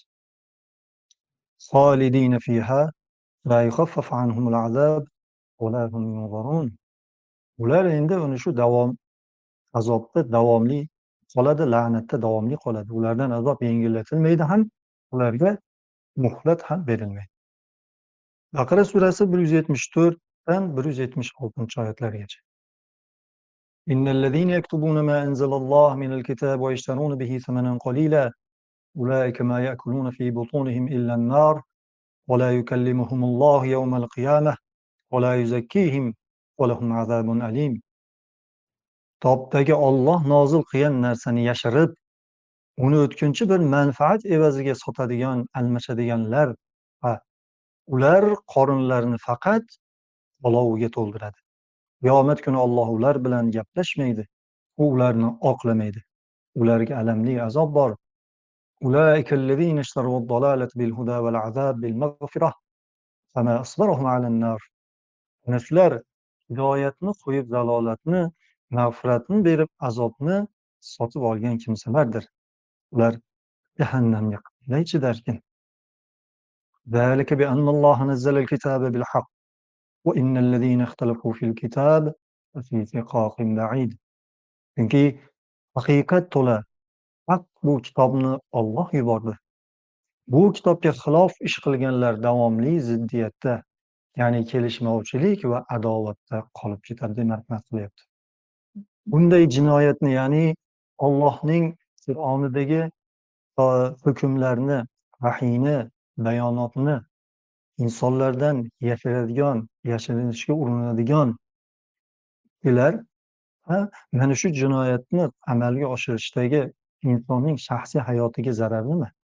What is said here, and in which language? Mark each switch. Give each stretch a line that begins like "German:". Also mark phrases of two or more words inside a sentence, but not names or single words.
Arabic: خالدين فيها لا يخفف عنهم العذاب ولا هم ينظرون.
Uzbek: Ular endi uni shu azobda davomli qoladi, la'natda davomli qoladi. Ulardan azob yengillatilmaydi ham, ularga muhlat ham berilmaydi. Baqara surasi 174dan 176 oyatlargacha.
Arabic: إن الذين يكتبون ما أنزل الله من الكتاب ويشترون به ثمنا قليلا أولئك ما يأكلون في بطونهم إلا النار ولا يكلمهم الله يوم القيامة ولا يزكيهم ولهم عذاب أليم.
Uzbek: Kitobdagi Alloh nozil qilgan narsani yashirib, uni o'tkinchi bir manfaat evaziga sotadigan, almashadiganlar, ha, ular qorinlarini faqat olovga to'ldiradi. Qiyomat kuni Alloh ular bilan gaplashmaydi, u ularni oqlamaydi. Ularga alamli azob bor.
Arabic: أولئك الذين اشتروا الضلالة بالهدى والعذاب بالمغفرة فما أصبرهم على النار.
Uzbek: Ana shular hidoyatni qo'yib zalolatni, mag'firatni berib azobni sotib olgan kimsalardir. Ular jahannamga qanday chidarkin?
Arabic: ذلك بأن الله نزل الكتاب بالحق وإن الذين اختلفوا في الكتاب لفي شقاق بعيد.
Uzbek: Chunki haqiqat to'la haq bu kitobni Alloh yubordi. Bu kitobga xilof ish qilganlar davomli ziddiyatda, ya'ni kelishmovchilik va adovatda qolib ketadi deb marhamat qilyapti. Bunday jinoyatni, ya'ni Allohning Qur'onidagi hukmlarni, vahiyni, bayonotni insonlardan yashiradigan, yashirinishga urinadigan kishilar, ha, mana shu jinoyatni amalga oshirishdagi insonning shaxsiy hayotiga zarar nima?